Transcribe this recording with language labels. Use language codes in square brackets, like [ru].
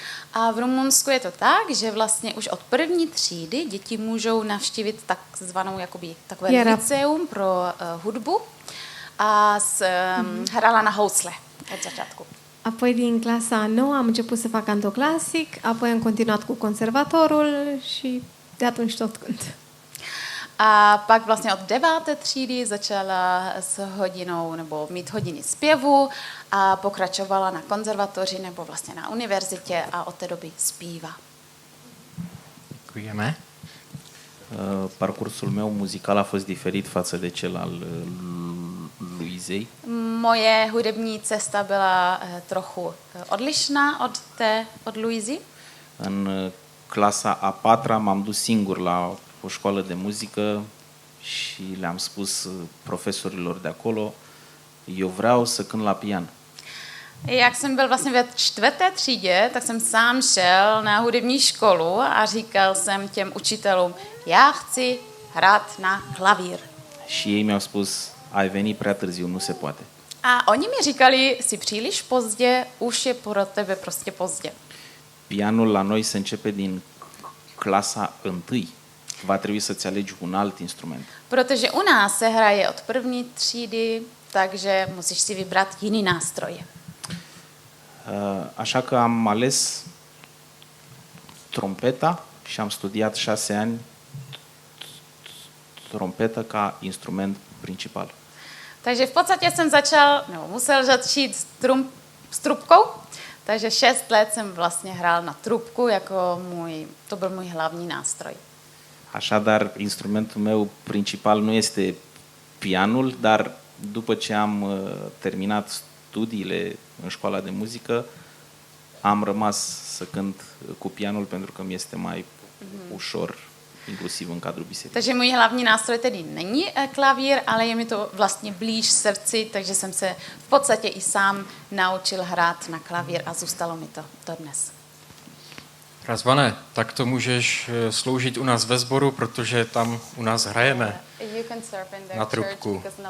[cs] A v Rumunsku je to tak, že vlastně už od první třídy děti můžou navštívit takzvanou jakoby takové liceum pro hudbu a hrála na housle od začátku. [ro] Apoi din clasa 9 am început să fac canto clasic, apoi am continuat cu conservatorul și de atunci tot cânt. [cs] A pak vlastně od 9. třídy začala s hodinou nebo mít hodiny zpěvu a pokračovala na konzervatoři nebo vlastně na univerzitě a od té doby zpívá. Děkujeme. [ro] Parcursul meu muzical a fost diferit față de cel al Luizei. [cs] Moje hudební cesta byla trochu odlišná od Luizy. [ro] În clasa a 4-a m-am dus singur la o școală de muzică și le-am spus profesorilor de acolo, eu vreau să cânt la pian. [cs] Jak jsem byl vlastně ve 4. třídě, tak jsem sám šel na hudební školu a říkal jsem těm učitelům, já chci hrát na klavír. [ro] Și ei mi-au spus, ai venit prea târziu, nu se poate. [cs] A oni mi říkali, jsi příliš pozdě, už je pro tebe prostě pozdě. [ro] Pianul la noi se începe din clasa 1. Va trebui să-ți alegi un alt instrument. [cs] Protože u nás se hraje od první třídy, takže musíš si vybrat jiný nástroj. [ro] Așa că am ales trompeta și am studiat 6 ani trompetă ca instrument principal. [cs] Takže v podstatě jsem začal, nebo musel začít s trubkou, takže 6 let jsem vlastně hrál na trubku, to byl můj hlavní nástroj. [ro] Așadar, instrumentul meu principal nu este pianul, dar după ce am terminat studiile în școala de muzică, am rămas să cânt cu pianul pentru că mi este mai ușor, inclusiv în cadrul bisericii. [cs] Takže můj hlavní nástroj tedy není klavír, ale je mi to vlastně blíž srdci, takže jsem se v podstatě i sám naučil hrát na klavír a zůstalo mi to dodnes. Razvane, tak to můžeš sloužit u nás ve sboru, protože tam u nás hrajeme na trubku.